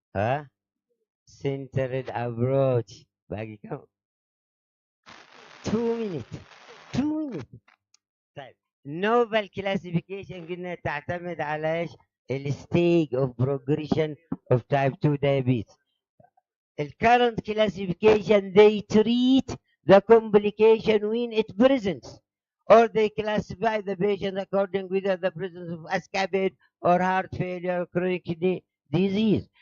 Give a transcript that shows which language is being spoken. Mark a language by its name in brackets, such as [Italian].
[English] ها؟ centered approach. [Arabic] باقي كم؟ [English] 2 minutes. 2 minutes. [Arabic] طيب novel classification قلنا تعتمد على ايش؟ الستيج [English] of progression of type 2 diabetes. The current classification, they treat the complication when it presents, or they classify the patient according whether the presence of escapade or heart failure or chronic kidney disease.